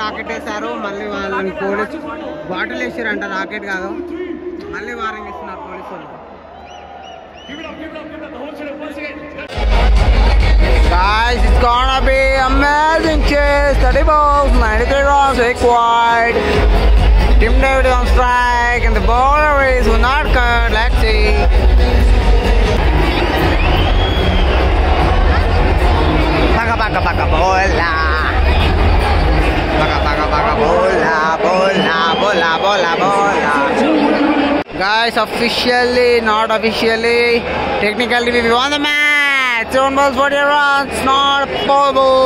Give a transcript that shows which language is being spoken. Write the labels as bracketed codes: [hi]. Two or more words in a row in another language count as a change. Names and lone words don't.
[te] కొట్టేశారు. మళ్ళీ వాళ్ళని [en] police bottle [te] వేసారంట, రాకెట్ కాదు. మళ్ళీ వార్నింగ్ ఇస్తున్నారు పోలీసు వాళ్ళు. [en] Guys, it's gonna be amazing chase. 30 balls, 93 runs required. Tim David on strike and the bowler is not cut. Let's see. Baka baka baka bola. Baka baka baka bola, bola, bola, bola, bola. Guys, officially, not officially, technically we won the match. 7 balls, 40 runs, not possible.